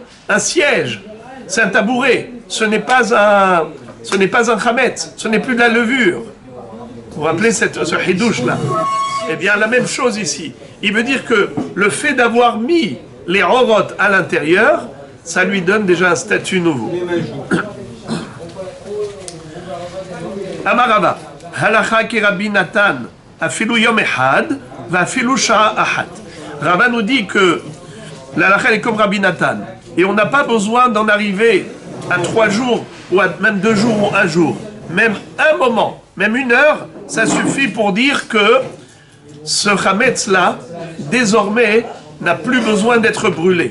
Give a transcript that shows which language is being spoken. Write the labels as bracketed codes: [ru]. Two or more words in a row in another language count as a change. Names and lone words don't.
[fr] Un siège. C'est un tabouret. Ce n'est pas un chametz. Ce n'est plus de la levure. Vous vous rappelez ce hidouche là? Eh bien, la même chose ici. Il veut dire que le fait d'avoir mis les orot à l'intérieur, ça lui donne déjà un statut nouveau. [he] אמר רבא הלכה כרבי נתן אפילו יום אחד ואפילו שעה אחת. [fr] Rava nous dit que la halakha est comme Rabbi Natan, et on n'a pas besoin d'en arriver à 3 jours, ou à même 2 jours ou 1 jour. Même un moment, même 1 heure, ça suffit pour dire que ce chametz-là, désormais, n'a plus besoin d'être brûlé.